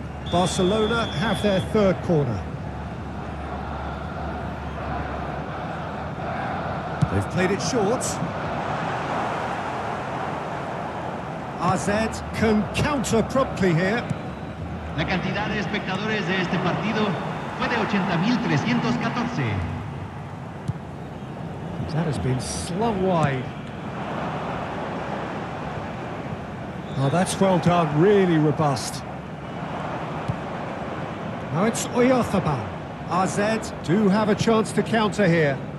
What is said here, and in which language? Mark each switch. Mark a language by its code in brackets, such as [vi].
[en] Barcelona have their third corner. They've played it short. AZ can counter promptly here. [es] La cantidad de espectadores de este partido fue de 80.314. [en] That has been slung wide. Oh, that's well done, really robust. Now it's Oyarzabal. AZ do have a chance to counter here.